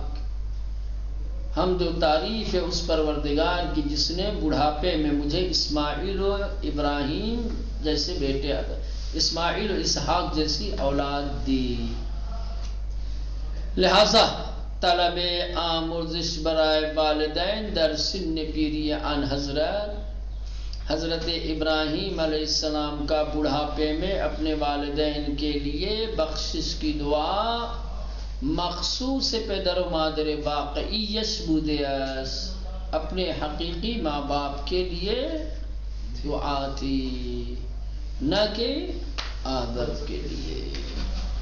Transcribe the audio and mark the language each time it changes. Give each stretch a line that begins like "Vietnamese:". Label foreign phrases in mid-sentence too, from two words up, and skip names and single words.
Urdu: حمد و تعریف ہے اس پروردگار کی جس نے بڑھاپے میں مجھے اسماعیل و ابراہیم جیسے بیٹے، اسماعیل و اسحاق جیسی اولاد دی۔
Persian: لہذا طلب آمرزش برائے والدین در سن پیری آن حضرت
Urdu: ابراہیم علیہ السلام کا بڑھاپے میں اپنے والدین کے لیے بخشش کی دعا
Persian: مخصوص پدر و مادر واقعیش بودے اس،
Urdu: اپنے حقیقی ماں باپ کے لیے دعا تھی، نہ کہ عادت کے لیے۔